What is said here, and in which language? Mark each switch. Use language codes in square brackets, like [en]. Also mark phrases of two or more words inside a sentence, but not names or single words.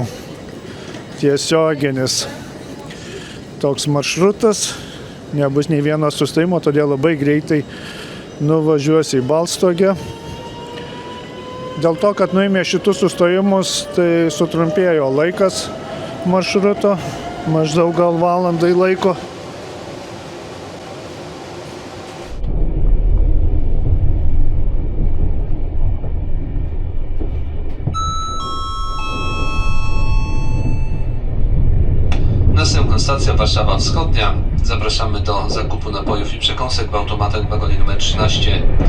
[lt] Tiesioginis toks maršrutas, nebus nei vieno sustojimo, todėl labai greitai nuvažiuos į Balstogę. Dėl to, kad nuėmė šitus sustojimus, tai sutrumpėjo laikas maršruto, maždaug gal valandai laiko. [pl] Następna stacja Warszawa Wschodnia. Zapraszamy do zakupu napojów i przekąsek w automatach w wagonie numer 13.